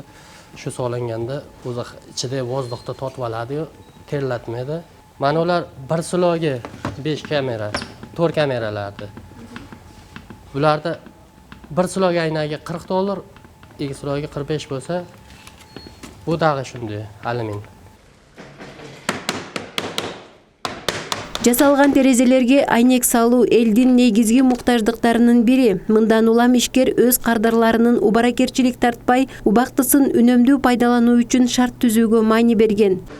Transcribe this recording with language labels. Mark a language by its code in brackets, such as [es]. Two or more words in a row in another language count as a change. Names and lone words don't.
[uz] Shu solinganda o'zi ichida vozdukda totib oladi-yu, terlatmaydi. Mana ular bir siloga 5 kamera, 4 kameralardi. Bularda bir siloga aynaga $40, ikki siloga 45 bo'lsa, bu dag'i shunday, alyumin. [ky] Жасалган терезелерге айнек салуу элдин негизги муктаждыктарынын бири. Мындан улам ишкер өз кардарларынын убаракерчилик тартпай, убактысын үнөмдүү пайдалануу үчүн шарт түзүүгө маани берген.